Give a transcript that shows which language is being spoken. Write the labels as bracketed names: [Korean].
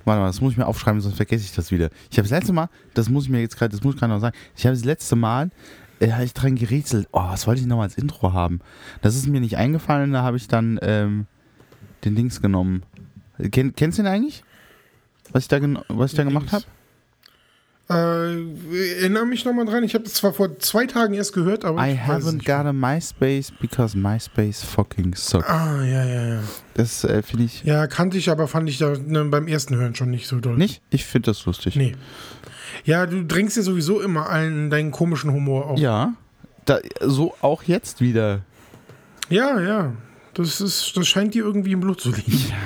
[German] Warte mal, das muss ich mir aufschreiben, sonst vergesse ich das wieder. Ich habe das letzte Mal, habe ich dran gerätselt. Oh, was wollte ich noch als Intro haben? Das ist mir nicht eingefallen, da habe ich dann den Dings genommen. Kennst du den eigentlich? Was ich da gemacht habe? Erinnere mich nochmal dran, ich habe das zwar vor 2 Tagen erst gehört, aber [English] I haven't got a MySpace because MySpace fucking sucks. [German] Ah, ja. Das finde ich. Ja, kannte ich, aber fand ich da beim ersten Hören schon nicht so doll. Nicht? Ich finde das lustig. Nee. Ja, du drängst ja sowieso immer allen deinen komischen Humor auf. Ja. Da, so auch jetzt wieder. Ja, ja. Das scheint dir irgendwie im Blut zu liegen.